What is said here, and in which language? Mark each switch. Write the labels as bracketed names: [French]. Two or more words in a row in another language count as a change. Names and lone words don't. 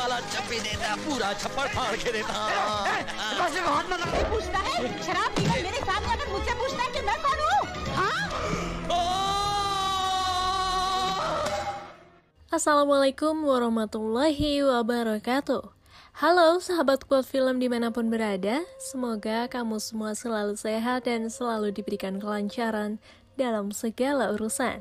[Hindi] चप्पी देता, पूरा छप्पड़ फाड़ के देता। पूछता है शराब पीकर मेरे सामने अगर मुझसे पूछता है कि मैं कौन हूँ? हाँ? [Arabic] السلام عليكم ورحمة الله وبركاته. [Indonesian] Halo sahabat Quote Film dimanapun berada, semoga kamu semua selalu sehat dan selalu diberikan kelancaran dalam segala urusan.